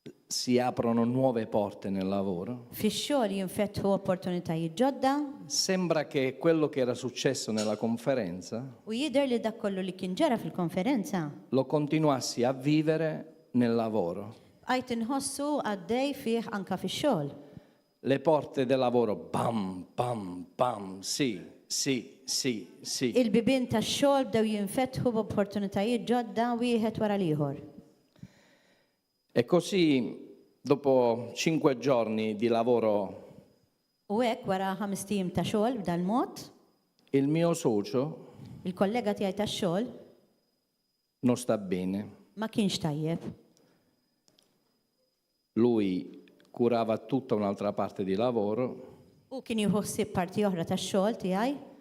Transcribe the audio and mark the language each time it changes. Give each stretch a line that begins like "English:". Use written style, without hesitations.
Italian: si aprono nuove porte nel lavoro.
Maltese: Fix-xogħol jinfetħu opportunitajiet ġodda
Italian: Sembra che quello che era successo nella conferenza
Maltese: u jidher li dak kollu li kien ġara fil-konferenza
Italian: lo continuassi a vivere nel lavoro.
Maltese: għajt inħossu għaddej fih anka fix-xogħol.
Italian: Le porte del lavoro, bam, bam, bam, sì, sì, sì, sì.
Maltese: Il-bibien tax-xogħol bdew jinfetħu b'opportunitajiet ġodda wieħed wara l-ieħor.
Italian: E così, dopo 5 giorni di lavoro,
Maltese: U hekk wara 5 tim ta' xogħol b'dan mod,
Italian: il mio socio
Maltese: il-kollega tiegħi tax-xogħol
Italian: non sta bene.
Maltese: ma kienx tajjeb.
Italian: Lui curava tutta un'altra parte di lavoro
Maltese: U kien jieħu ħsieb parti oħra tax-xogħol tiegħi